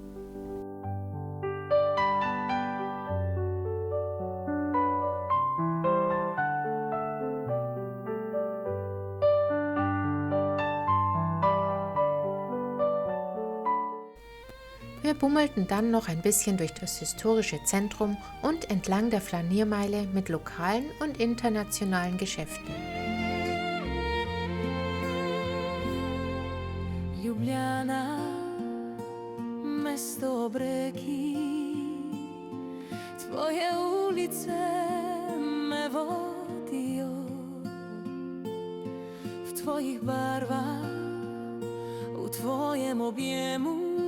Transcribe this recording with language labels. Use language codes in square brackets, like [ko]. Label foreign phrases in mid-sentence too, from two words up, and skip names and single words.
[de] Wir bummelten dann noch ein bisschen durch das historische Zentrum und entlang der Flaniermeile mit lokalen und internationalen Geschäften. [sl] Ljubljana, mesto bregi, tvoje ulice me vodijo, v tvojih barvah, v tvojem objemu.